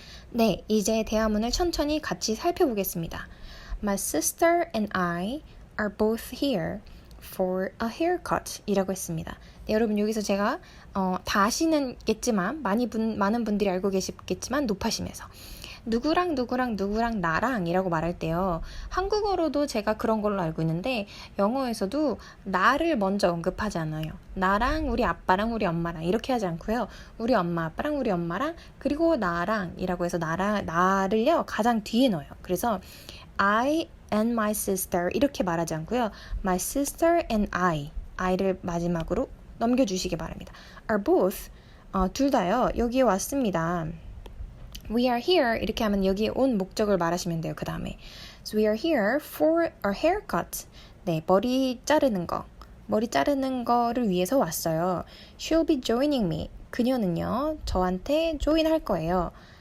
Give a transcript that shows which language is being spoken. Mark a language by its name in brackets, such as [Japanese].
[Korean] 네, 이제 대화문을 천천히 같이 살펴보겠습니다. [English] My sister and I are both here for a haircut 이라고 했습니다. [Korean] 네, 여러분 여기서 제가 다 아시는겠지만 많은 분들이 알고 계시겠지만 높아심에서 누구랑 나랑 이라고 말할 때요. 한국어로도 제가 그런 걸로 알고 있는데 영어에서도 나를 먼저 언급하지 않아요. 나랑 우리 아빠랑 우리 엄마랑 이렇게 하지 않고요. 우리 엄마 아빠랑 우리 엄마랑 그리고 나랑 이라고 해서 나를요 가장 뒤에 넣어요. 그래서 I and my sister 이렇게 말하지 않고요. [English] My sister and I를 마지막으로 넘겨주시기 바랍니다. Are both 둘 다요. [Korean] 여기에 왔습니다. [English] We are here 이렇게 하면 여기에 온 목적을 말하시면 돼요. 그 다음에 So we are here for a haircut. [Korean] 네, 머리 자르는 거를 위해서 왔어요. [English] She'll be joining me. [Korean] 그녀는요, 저한테 join할 거예요.